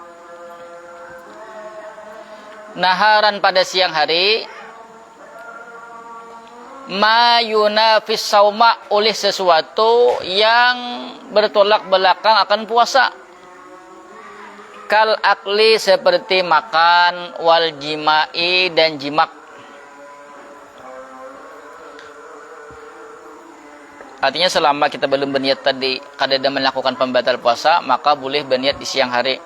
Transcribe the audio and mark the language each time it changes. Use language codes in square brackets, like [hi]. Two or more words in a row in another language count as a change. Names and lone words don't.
[id] Naharan pada siang hari, [ar] ما ينافي الصوم, [id] oleh sesuatu yang bertolak belakang akan puasa. [ar] كالأكل, [id] seperti makan, [ar] والجماع [id] dan jimak. [bjn] Artinya selama kita belum berniat tadi kadada melakukan pembatal puasa, maka boleh berniat di siang hari.